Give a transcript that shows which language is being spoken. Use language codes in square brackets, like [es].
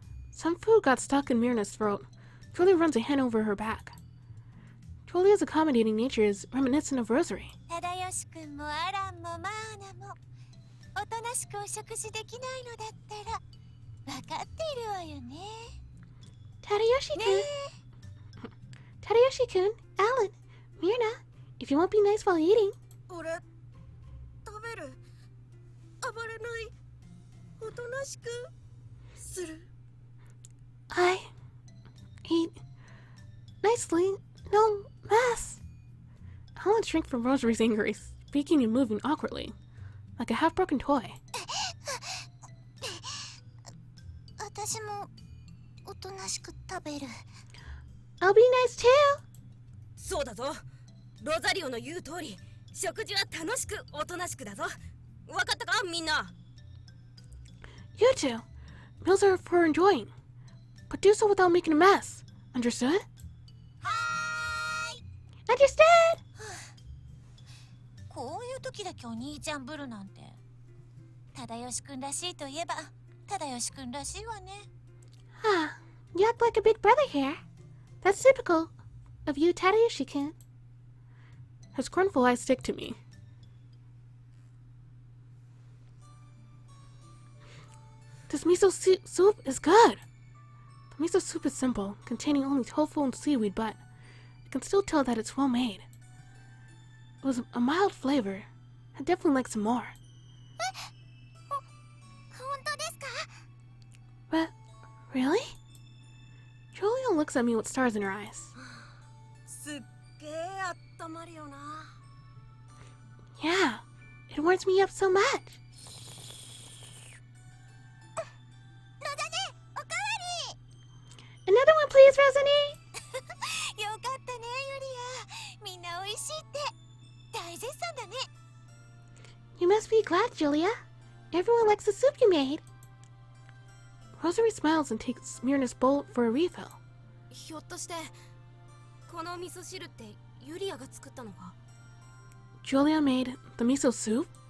[en] Some food got stuck in Mirna's throat. Julia runs a hand over her back. Julia's accommodating nature is reminiscent of Rosary. [ja] 忠義君もアランもマーナもおとなしくお食事できないのだったら分かっているわよね。 [en] Tadayoshi-kun, Tadayoshi-kun, Alan, Mirna, if you won't be nice while eating. [ja] 俺食べる。暴れない。おとなしくする。 [en] I eat nicely, no mess. Alan shrank from Rosary's anger, speaking and moving awkwardly, like a half-broken toy. [ja] 私もおとなしく食べる。 [en] I'll be nice too. [ja] そうだぞ。ロザリオの言う通り、食事は楽しくおとなしくだぞ。わかったかみんな。 [en] You two, meals are for enjoying, but do so without making a mess. Understood? [ja] はーい。 [en] Understood! [ja] こういう時だけお兄ちゃんぶるなんて。忠義君らしいといえば忠義君らしいわね。 [en] Ah, you act like a big brother here. That's typical of you, Tadayoshi-kun. Her scornful eyes stick to me. This miso soup is good. The miso soup is simple, containing only tofu and seaweed, but I can still tell that it's well made. It was a mild flavor. I'd definitely like some more. [ja] 本当ですか？ [en] But, really? Julia looks at me with stars in her eyes. [ja] すっげえあったまるよな。 [en] Yeah, it warms me up so much. [ja] ロザネ、おかわ [en] Another one, please, Rosalie! [ja] り。よかったね、ユリア。みんな美味しいって大絶賛だね。 [en] You must be glad, Julia. Everyone likes the soup you made. Rosary smiles and takes Mirna's bowl for a refill. [ja] ひょっとしてこの味噌汁ってユリアが作ったのか？ [en] Julia made the miso soup?